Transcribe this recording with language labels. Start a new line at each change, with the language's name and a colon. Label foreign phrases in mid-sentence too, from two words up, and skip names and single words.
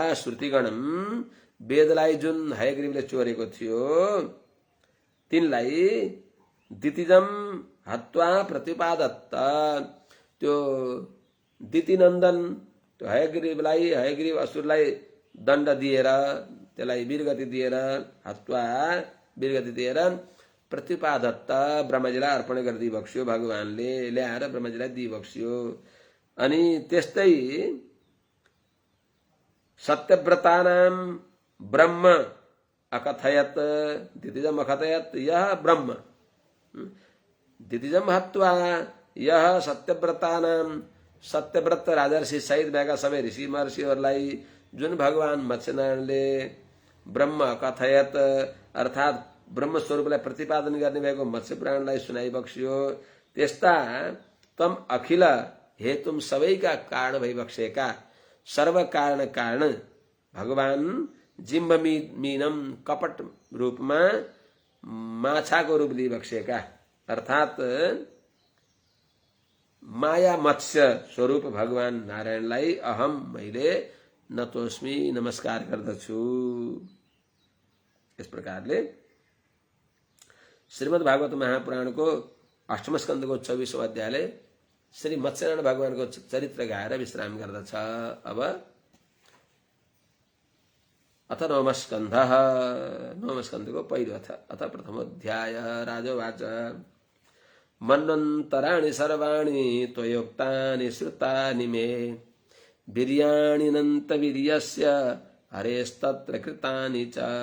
Nepali: श्रुतिगणम वेदलाई जुन हयग्रीवले चोरेको थियो तिनलाई
Sanskrit: दितिजम हत्वा प्रतिपादत्त,
Nepali: त्यो दितिनन्दन त्यो हयग्रीव असुरलाई दण्ड दिएर त्यसलाई वीरगति दिएर हत्वा वीरगति दिएर प्रतिपादत्त ब्रह्मजीलाई अर्पण गरिदिई बक्स्यो। भगवानले ल्याएर ब्रह्मजीलाई दिई बक्स्यो। अनि त्यस्तै
Sanskrit: सत्यव्रतानां ब्रह्म अकथयत दितिजम अकथयत यह ब्रह्म दितिजम हत्वा यह सत्यव्रतानां
Nepali: सत्यव्रत राजर्षि सहित भएका सबै ऋषि महर्षिहरूलाई जुन भगवान मत्स्यनारायणले ब्रह्म कथयत अर्थात ब्रह्म स्वरूपलाई प्रतिपादन गर्ने भएको मत्स्य पुराणलाई सुनाइबक्स्यो। त्यस्ता
Sanskrit: तम अखिल हेतुम
Nepali: सबैका कारण भइबक्सेका सर्व कारण भगवान जिह्ममीनं कपट रूपमा माछाको रूप लिइबक्सेका अर्थात माया मत्स्य स्वरूप भगवान नारायणलाई अहम मैले नतोस्मी नमस्कार गर्दछु। यस प्रकारले श्रीमद् भागवत महापुराणको अष्टम स्कन्धको 24औं अध्यायले श्री मत्स्यनारायण भगवानको चरित्र गाएर विश्राम गर्दछ। अब अथ नवम स्कन्धको पहिलो
Sanskrit: अथ प्रथमोऽध्याय। राजोवाच मन्वन्तराणि सर्वाणि त्वयोक्तानि श्रुतानि मे वीर्याणिनन्त वीर्यस्य हरेस्तत्र कृतानि च।